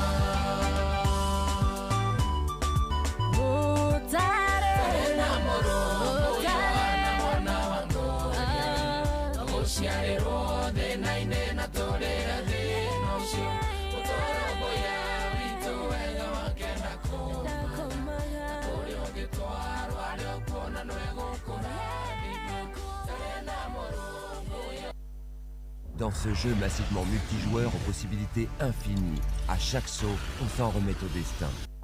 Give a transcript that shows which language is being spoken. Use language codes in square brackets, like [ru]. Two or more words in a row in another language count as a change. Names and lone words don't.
[ki] na mũrũmbũiya na mwana wa ngũriai gũciarĩrwo thĩna-inĩ na tũrĩre thĩna ũcio mũtũrũmbũiya witũ wega wakenda kũmaga kũrĩa ũngĩtwarwo arĩa ũkuona no egũkũrathima na mũrũmbũiya. [fr] Dans ce jeu massivement multijoueur aux possibilités infinies, à chaque saut, on s'en remet au destin.